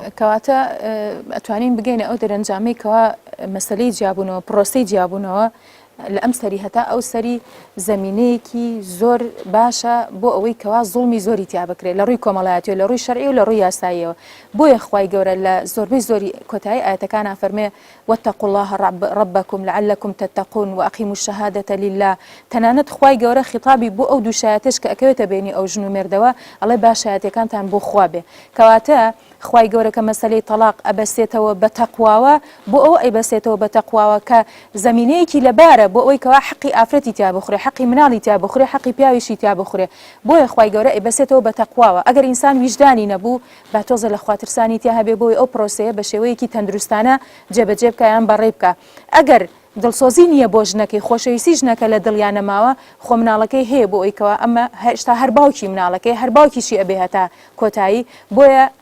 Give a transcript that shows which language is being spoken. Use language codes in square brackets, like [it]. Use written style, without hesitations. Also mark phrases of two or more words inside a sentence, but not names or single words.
[ckb] کەواتە ئەتوانین بگەینە ئەو دەرەنجامەی کەوا مەسەلەی جیابوونەوە پرۆسەی جیابوونەوە لە ئەم سەری هەتا ئەو سەری زەمینەیەکی زۆر باشە بۆ ئەوەی کەوا زوڵمی زۆری تیا بکرێت لە ڕووی کۆمەڵایەتیەوە لە ڕووی شەرعی و لە ڕووی یاساییەوە بۆیە خوای گەورە لە زۆربەی زۆری کۆتایی ئاەتەکانە فەرمێ [ar] واتقوا الله ربكم لعلكم تتقون واقيموا الشهادة لله [ckb] تەنانەت خوای گەورە خیتابی بۆ ئەو دوو شایەتش کە ئەکەوێتە بینی ئەو ژن و مێردەوە ئەڵێ با شایەتەکانتان بۆ خوا بێ کەواتە خوای گەورە کە مەسەلەی تەلاق ئەبەستێتەوە بە تەقواوە بۆ ئەو ئەیبەستێتەوە بە تەقواوە کە زەمینەیەکی لەبارە بۆ ئەوەی کەوا حەقی ئافرەتی تیا بخورێ حەقی مناڵی تیا بخورێ حەقی پیاویشی تیا بخورێ بۆیە خوای گەورە ئەیبەستێتەوە بە تەقواوە ئەگەر ئینسان ویجدانی نەبوو با تۆزە لە خواترسانی تیا هەبێ بۆی ئەو پرۆسەیە بە شێوەیەکی تەندروستانە جێبەجێ بکە یان بەڕێ بکە ئەگەر دڵسۆزی نییە بۆ ژنەکەی خۆشەویستی ژنەکە لە دڵیان نەماوە خۆ مناڵەکەی هەیە بۆ ئەویکەوە ئەمە هێشتا هەر باوکی مناڵەکەی هەر باوکیشی ئەبێ هەتا کۆتایی بۆیە